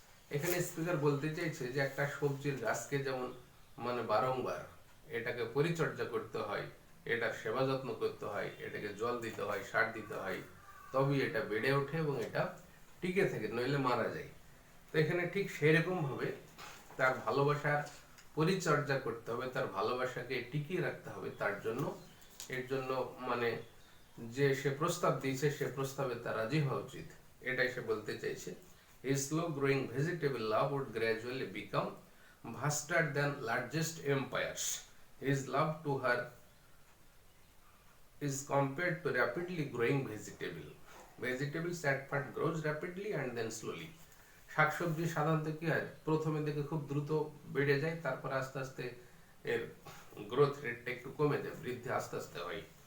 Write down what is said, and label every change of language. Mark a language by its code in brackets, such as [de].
[bn] এখানে স্পিকার বলতে চাইছে যে একটা সবজির গাছকে যেমন মানে বারংবার এটাকে পরিচর্যা করতে হয়, এটার সেবা যত্ন করতে হয়, এটাকে জল দিতে হয়, সার দিতে হয়, তবেই এটা বেড়ে ওঠে এবং এটা টিকে থাকে, নইলে মারা যায়। তো এখানে ঠিক সেরকম ভাবে তার ভালোবাসার পরিচর্যা করতে হবে, তার ভালোবাসাকে টিকিয়ে রাখতে হবে। তার জন্য এর জন্য মানে যে সে প্রস্তাব দিয়েছে সে প্রস্তাবে তার রাজি হওয়া উচিত, এটাই সে বলতে চাইছে। [en] His slow growing vegetable love would gradually become vaster than largest empires. His love to her is compared to rapidly growing vegetable. Vegetables at first grows rapidly and then slowly. [bn] শাকসবজি সাধারণত কি হয়, প্রথমে দেখে খুব দ্রুত বেড়ে যায়, তারপর আস্তে আস্তে এর গ্রোথ রেটটা একটু কমে যায়, বৃদ্ধি আস্তে আস্তে হয়।